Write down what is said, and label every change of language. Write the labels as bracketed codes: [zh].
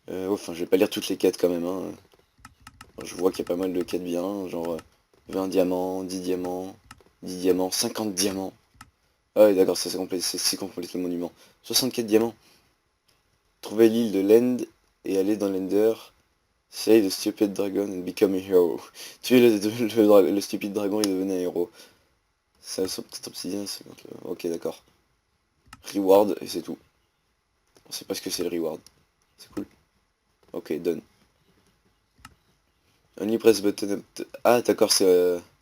[fr] Enfin, je vais pas lire toutes les quêtes quand même. Hein. Je vois qu'il y a pas mal de quêtes bien, genre 20 diamants, 10 diamants, 10 diamants, 50 diamants. Ah ouais, d'accord, ça c'est complète le monument. 64 diamants. Trouvez l'île de Lend et allez dans l'Ender. [en] Slay the stupid dragon and become a hero. [fr] Tuez le stupide dragon et devenez un héros. C'est un petit obsidien, ok, d'accord. Reward, et c'est tout. On sait pas ce que c'est le reward. C'est cool. Ok, done. [en] Only press button... [fr] Ah, d'accord, c'est...